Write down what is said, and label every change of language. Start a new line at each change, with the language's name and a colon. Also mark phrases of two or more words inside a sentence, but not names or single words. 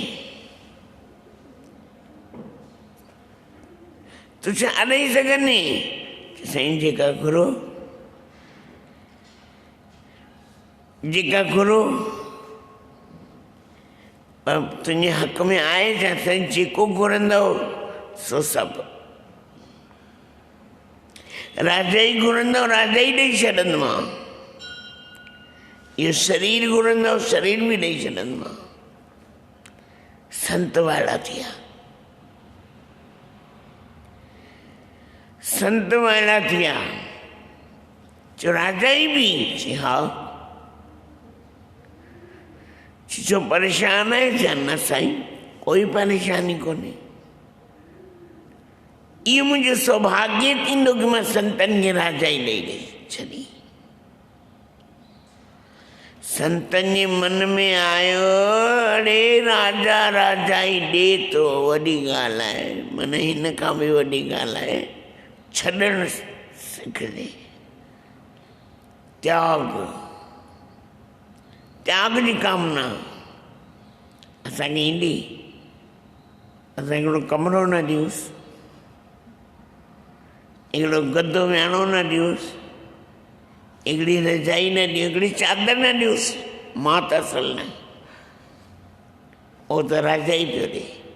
Sindhi: तूं छा ॾेई सघंदे? साईं जेका घुरो, जेका घुरो। पर तुंहिंजे हक़ में आहे छा? साईं जेको घुरंदव सो सभु। राजा ई घुरंदव, राजा ई ॾेई छॾंदोमांव। इहो शरीर घुरंदव, शरीर बि ॾेई छॾंदोमांव। संत वाइड़ा थिया, संत वाइड़ा थिया। चयो राजा ई बि? चई हा। छो परेशान आहे छा? न साईं कोई परेशानी कोन्हे। इहो मुंहिंजो सौभाग्य थींदो कि मां संतनि खे राजा ई ॾेई छॾी। संतनि जे मन में आयो, अड़े राजा राजा ई ॾे थो, वॾी ॻाल्हि आहे। माना हिन खां बि वॾी ॻाल्हि आहे, छॾणु सिखजे। त्याग, त्याग जी कामना असांखे ईंदी। असां हिकिड़ो कमिरो न ॾियूंसि, हिकिड़ो गदो वियाणो न ॾियूंसि, हिकिड़ी रजाई न ॾियूं, हिकिड़ी चादर न ॾियूंसि, मां त असल न, उहो त राजा ई पियो ॾे।